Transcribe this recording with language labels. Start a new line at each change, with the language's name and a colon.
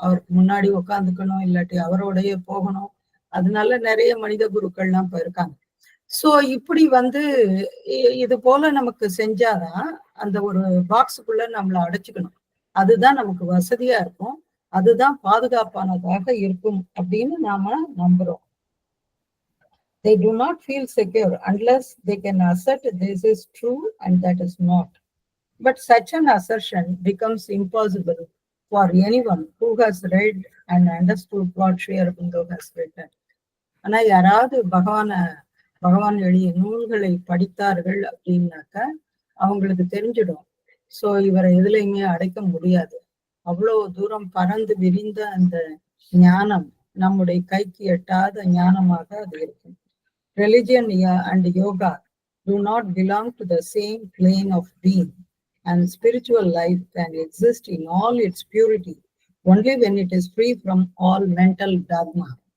Tamil: அவருக்கு முன்னாடி உட்காந்துக்கணும், இல்லாட்டி அவரோடய போகணும். அதனால நிறைய மனித குருக்கள்லாம் இப்ப இருக்காங்க. சோ இப்படி வந்து இது போல நமக்கு செஞ்சாதான் அந்த ஒரு பாக்ஸுக்குள்ள நம்மளை அடைச்சுக்கணும். அதுதான் நமக்கு வசதியா இருக்கும், அதுதான் பாதுகாப்பானதாக இருக்கும் அப்படின்னு நாம நம்புறோம்.
English: They do not feel secure unless they can assert this is true and that is not. But such an assertion becomes impossible for anyone who has read and understood what Sri Aurobindo has written.
Tamil: ஆனா யாராவது பகவான் எழுதிய நூல்களை படித்தார்கள் அப்படின்னாக்கா அவங்களுக்கு தெரிஞ்சிடும், so இவரை எதுலையுமே அடைக்க முடியாது. அவ்வளவு தூரம் பறந்து விரிந்த அந்த ஞானம் நம்முடைய கைக்கு எட்டாத ஞானமாக அது இருக்கும்.
English: Religion and yoga do not belong to the same plane of being, and spiritual life can exist in all its purity only when it is free from all mental dogma.